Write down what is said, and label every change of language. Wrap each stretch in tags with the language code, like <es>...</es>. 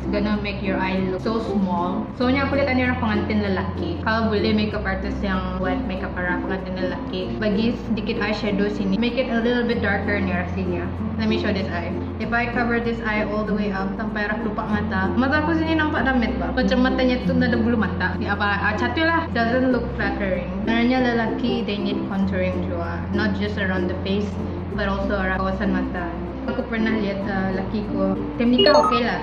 <en>It's gonna make your eye look so small.</en> <ms>Soalnya aku lihat ni arah pengantin lelaki. Kalau boleh makeup artist yang buat makeup arah pengantin lelaki, bagi sedikit eyeshadow sini.</ms> <en>Make it a little bit darker</en> <ms>ni arah sini.</ms> <en>Let me show this eye. If I cover this eye all the way up</en> <ms>sampai arah kelopak mata, mata aku sini nampak damit ba? Macam matanya tu ada bulu mata. Catu lah.</ms> <en>Doesn't look flattering.</en> <ms>Sebenarnya lelaki</ms> <en>they need contouring juga, not just around the face, but also</en> <ms>arah kawasan mata. Aku pernah lihat laki ko, time nikah okay lah.</ms>